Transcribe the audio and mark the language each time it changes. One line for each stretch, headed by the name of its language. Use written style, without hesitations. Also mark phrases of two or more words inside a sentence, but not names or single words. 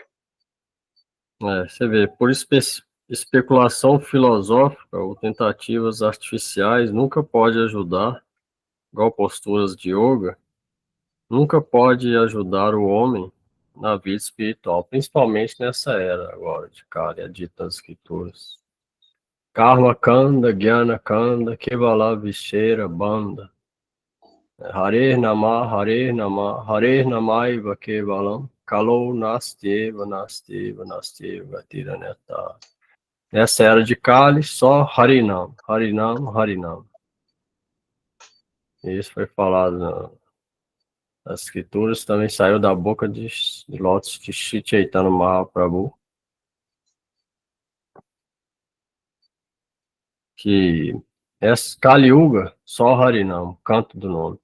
Portuguese: Você vê, por especulação filosófica ou tentativas artificiais nunca pode ajudar, igual posturas de yoga, nunca pode ajudar o homem na vida espiritual, principalmente nessa era agora de Kali, é dito nas escrituras.
Bangla: Karma Kanda, Jnana Kanda, Kevala Vishera Banda.
Sanskrit: Hare Nama, Hare Nama, Hare Namaiva Kevalam, Kalo Nasteva, Nasteva, Nasteva, Tiraneta.
Portuguese: Nessa era de Kali, só Harinam, Harinam, Harinam. Isso foi falado nas escrituras, também saiu da boca de Lotus de Shri Chaitanya Mahaprabhu, que Kali Yuga, só Harinam, canto do nome.